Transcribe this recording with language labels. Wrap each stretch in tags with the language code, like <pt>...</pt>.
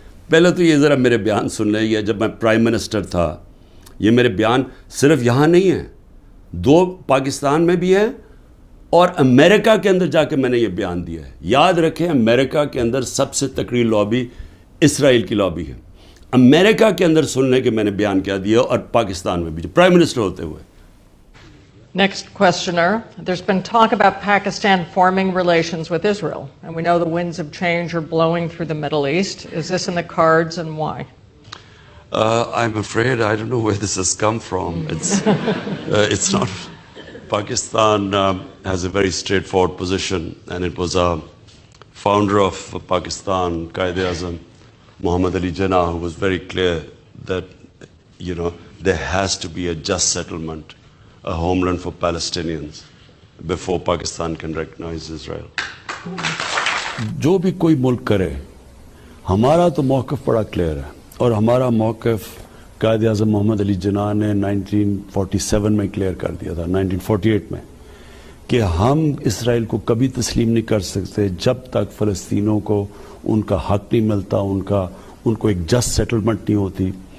<ur>پہلے تو یہ ذرا میرے بیان سن لیں, یہ جب میں پرائم منسٹر تھا, یہ میرے بیان صرف یہاں نہیں ہیں, 2 پاکستان میں بھی ہیں اور امریکہ کے اندر جا کے میں نے یہ بیان دیا ہے. یاد رکھیں امریکہ کے اندر سب سے تکڑی لابی اسرائیل کی لابی ہے. امریکہ کے اندر سننے کے میں نے بیان کیا دیا, اور پاکستان میں بھی پرائم منسٹر ہوتے ہوئے.</ur> <en>Next questioner. There's been talk about Pakistan forming relations with Israel, and we know the winds of change are blowing through the Middle East. Is this in the cards, and why? I'm afraid I don't know where this has come from. It's not. Pakistan has a very straightforward position, and it was a founder of Pakistan, Quaid-e-Azam, Muhammad Ali Jinnah, who was very clear that, there has to be a just settlement, a homeland for Palestinians before Pakistan can recognize Israel.</en> <ur>جو بھی کوئی ملک کرے, ہمارا تو موقف بڑا clear ہے, اور ہمارا موقف قائد اعظم محمد علی جناح نے 1947 میں کلیئر کر دیا تھا, 1948 میں, کہ ہم اسرائیل کو کبھی تسلیم نہیں کر سکتے جب تک فلسطینوں کو ان کا حق نہیں ملتا, ان کو ایک جسٹ سیٹلمنٹ نہیں ہوتی.</ur>